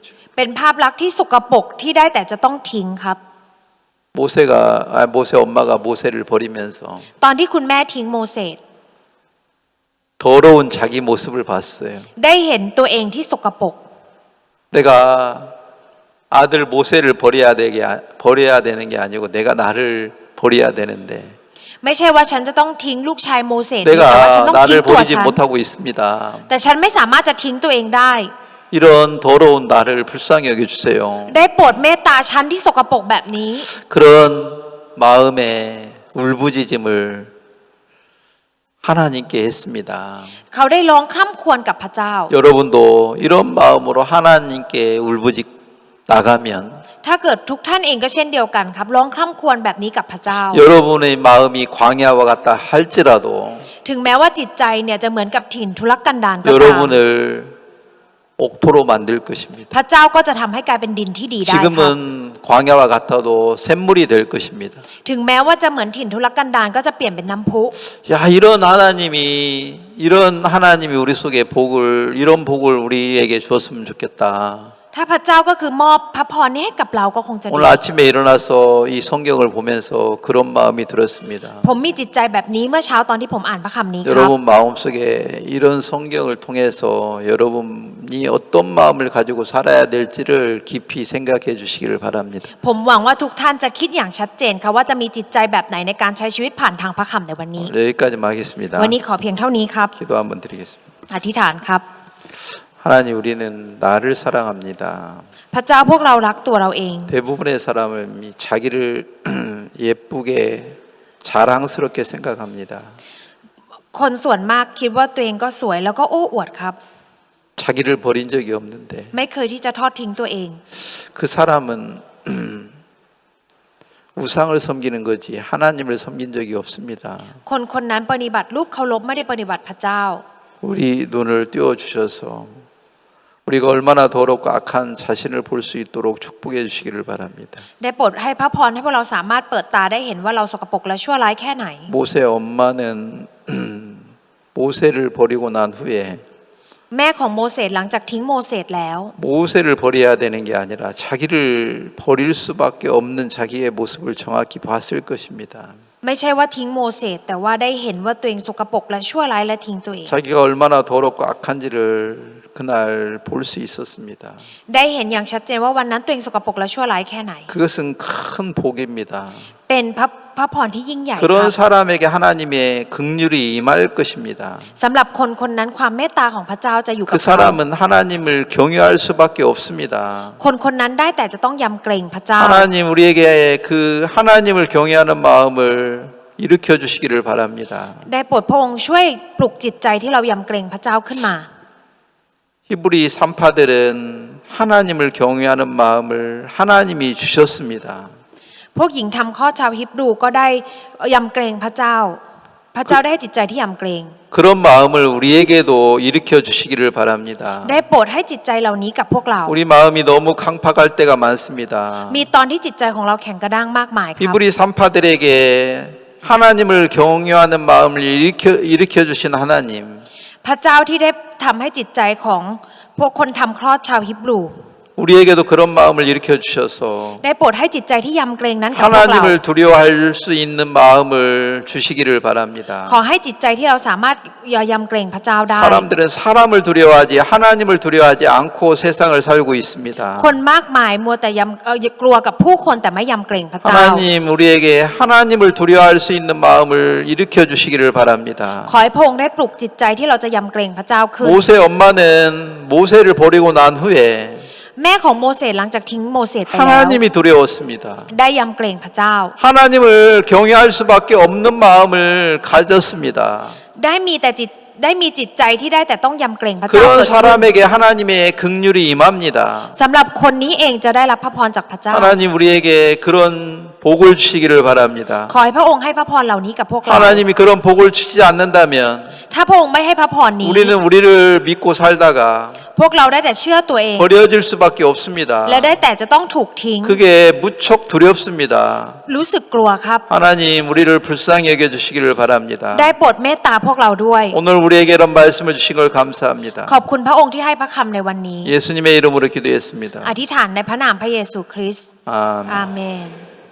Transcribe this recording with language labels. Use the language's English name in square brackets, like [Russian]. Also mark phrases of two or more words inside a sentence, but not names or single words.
[Thai] เป็นภาพลักษณ์ที่สกปรกที่ได้แต่จะต้องทิ้งครับ [Korean] 모세 엄마가 모세를 버리면서 [Thai] ตอนที่คุณแม่ทิ้งโมเสส [Korean] 더러운 자기 모습을 봤어요. [Thai] ได้เห็นตัวเองที่สกปรก [Korean] 내가 아들 모세를 버려야 되는 게 아니고 내가 나를 버려야 되는데 [Thai] ไม่ใช่ว่าฉันจะต้องทิ้งลูกชายโมเสสแต่ว่าฉัน [Korean] 내가 [Thai] ต้องทิ้ง [Korean] 나를 [Thai] ตัว [Korean] 버리지 [Thai] ฉัน [Korean] 못하고 있습니다. [Thai] แต่ฉันไม่สามารถจะทิ้งตัวเองได้ [Korean] 이런 더러운 나를 불쌍히 여겨주세요. [Thai] ได้โปรดเมตตาฉันที่สกปรกแบบนี้ [Korean] 그런 마음의 울부짖음을 하나님께 했습니다. [Thai] เขาได้ร้องคร่ำครวญกับพระเจ้า [Korean] 여러분도 이런 마음으로 하나님께 울부짖 나가면 [Thai] ถ้าเกิดทุกท่านเองก็เช่นเดียวกันครับร้องคร่ำครวญแบบนี้กับพระเจ้า [Korean] 여러분의 마음이 광야와 같다 할지라도 [Thai] ถึงแม้ว่าจิตใจเนี่ยจะเหมือนกับถิ่นทุรกันดารก็ตาม [Korean] 여러분을 옥토로 만들 것입니다. [Thai] พระเจ้าก็จะทำให้กลายเป็นดินที่ดีได้ครับ [Korean] 지금은 광야와 같아도 샘물이 될 것입니다. [Thai] ถึงแม้ว่าจะเหมือนถิ่นทุรกันดารก็จะเปลี่ยนเป็นน้ำพุ [Korean] 야, 이런 하나님이 우리 속에 이런 복을 우리에게 주었으면 좋겠다. [Thai] ถ้าพระเจ้าก็คือมอบพระพรนี้ให้กับเราก็คงจะดี [Korean] 오늘 아침에 일어나서 이 성경을 보면서 그런 마음이 들었습니다. [Thai] ผมมีจิตใจแบบนี้เมื่อเช้าตอนที่ผมอ่านพระคำนี้ครับ [Korean] 여러분 마음속에 이런 성경을 통해서 여러분이 어떤 마음을 가지고 살아야 될지를 깊이 생각해 주시기를 바랍니다. [Thai] ผมหวังว่าทุกท่านจะคิดอย่างชัดเจนค่ะว่าจะมีจิตใจแบบไหนในการใช้ชีวิตผ่านทางพระคำในวันนี้ [Korean] 여기까지만 하겠습니다. [Thai] วันนี้ขอเพียงเท่านี้ครับ [Korean] 기도 한번 드리겠습니다. [Thai] อธิษฐานครับ [Korean] 하나님 우리는 나를 사랑합니다. [Thai] พระเจ้าพวกเรารักตัวเราเอง [Korean] 대부분의 사람은 자기를 예쁘게 자랑스럽게 생각합니다. [Thai] คนส่วนมากคิดว่าตัวเองก็สวยแล้วก็โอ้อวดครับ [Korean] 자기를 버린 적이 없는데 [Thai] ไม่เคยที่จะทอดทิ้งตัวเอง [Korean] 그 사람은 우상을 섬기는 거지 하나님을 섬긴 적이 없습니다. [Thai] คนคนนั้นปฏิบัติรูปเคารพไม่ได้ปฏิบัติพระเจ้า [Korean] 우리 눈을 띄워 주셔서 우리가 얼마나 더럽고 악한 자신을 볼 수 있도록 축복해 주시기를 바랍니다. [Thai] ได้โปรดให้พระพรให้พวกเราสามารถเปิดตาได้เห็นว่าเราสกปรกและชั่วร้ายแค่ไหน [Korean] 모세 엄마는 모세를 버리고 난 후에 [Thai] แม่ของโมเสสหลังจากทิ้งโมเสสแล้ว [Korean] 모세를 버려야 되는 게 아니라 자기를 버릴 수밖에 없는 자기의 모습을 정확히 봤을 것입니다. [Thai] ไม่ใช่ว่าทิ้งโมเสสแต่ว่าได้เห็นว่าตัวเองสกปรกและชั่วร้ายและทิ้งตัวเอง [Korean] 자기가 얼마나 더럽고 악한지를 그날 볼 수 있었습니다. [Thai] ได้เห็นอย่างชัดเจนว่าวันนั้นตัวเองสกปรกและชั่วร้ายแค่ไหน [Korean] 그것은 큰 복입니다. [Thai] เป็นพระพรที่ยิ่งใหญ่ค [Korean] 그런 [Thai] รับ [Korean] 사람에게 하나님의 긍휼이 임할 것입니다. [Thai] สำหรับคนคนนั้นความเมตตาของพระเจ้าจะอยู่กับ [Korean] 그 [Thai] เขา [Korean] 사람은 하나님을 경외할 수밖에 없습니다. [Thai] คนคนนั้นได้แต่จะต้องยำเกรงพระเจ้า [Korean] 하나님 우리에게 그 하나님을 경외하는 마음을 일으켜 주시기를 바랍니다. [Thai] ได้โปรดพระองค์ช่วยปลุกจิตใจที่เรายำเกรงพระเจ้าขึ้นมา [Korean] 히브리 산파들은 하나님을 경외하는 마음을 하나님이 주셨습니다. [Thai] พวกหญิงทำข้อดชาวฮิบรูก็ได้ยำเกรงพระเจ้า พระเจ้าได้ให้จิตใจที่ยำเกรง [Korean] 그런 마음을 우리에게도 일으켜 주시기를 바랍니다. [Thai] ได้โปรดให้จิตใจเหล่านี้กับพวกเรา [Korean] 우리 마음이 너무 강팍할 때가 많습니다. [Thai] มีตอนที่จิตใจของเราแข็งกระด้างมากมายครับ [Korean] 히브리 산파들에게 하나님을 경외하는 마음을 일으켜 주신 하나님. [Thai] พระเจ้าที่ได้ทำให้จิตใจของพวกคนทำคลอดชาวฮิบรู [Korean] 우리에게도 그런 마음을 일으켜 주셔서 [Thai] ได้โปรดให้จิตใจที่ยำเกรงนั้นกับพวกเรา [Korean] 하나님을 두려워할 수 있는 마음을 주시기를 바랍니다. [Thai] ขอให้จิตใจที่เราสามารถยำเกรงพระเจ้าได้ [Korean] 사람들은 사람을 두려워하지 하나님을 두려워하지 않고 세상을 살고 있습니다. [Thai] คนมากมายมัวแต่กลัวกับผู้คนแต่ไม่ยำเกรงพระเจ้า [Korean] 하나님 우리에게 하나님을 두려워할 수 있는 마음을 일으켜 주시기를 바랍니다. [Thai] ขอให้พระองค์ได้ปลุกจิตใจที่เราจะยำเกรงพระเจ้าขึ้น [Korean] 모세 엄마는 모세를 버리고 난 후에 [Thai] แม่ของโมเสสหลังจากทิ้งโมเสสไปแล้ว [Korean] 하나님이 두려웠습니다. [Thai] ได้ยำเกรงพระเจ้า [Korean] 하나님을 경외할 수밖에 없는 마음을 가졌습니다. [Thai] ได้มีจิตใจที่ได้แต่ต้องยำเกรงพระเจ้า [Korean] 그런 [Thai] เกิดขึ้น [Korean] 사람에게 하나님의 긍휼이 임합니다. [Thai] สำหรับคนนี้เองจะได้รับพระพรจากพระเจ้า [Korean] 하나님 우리에게 그런 복을 주시기를 바랍니다. [Thai] ขอให้พระองค์ให้พระพรเหล่านี้กับพวกเรา [Korean] 하나님이 그런 복을 주시지 않는다면 [Thai] ถ้าพระองค์ไม่ให้พระพรนี้ [Korean] 우리는 우리를 믿고 살다가 [Thai] พวกเราได้แต่เชื่อตัวเอง [Korean] 버려질 수밖에 없습니다. [Thai] และได้แต่จะต้องถูกทิ้ง [Korean] 그게 무척 두렵습니다. [Thai] รู้สึกกลัวครับ [Korean] 하나님 우리를 불쌍히 여겨 주시기를 바랍니다. [Thai] ได้โปรดเมตตาพวกเราด้วย [Korean] 오늘 우리에게 이런 말씀을 주신 걸 감사합니다. [Thai] ขอบคุณพระองค์ที่ให้พระคำในวันนี้ [Korean] 예수님의 이름으로 기도했습니다. [Thai] อธิษฐานในพระนามพระเยซูคริสต์ [Korean] 아멘. [Thai] อาเมน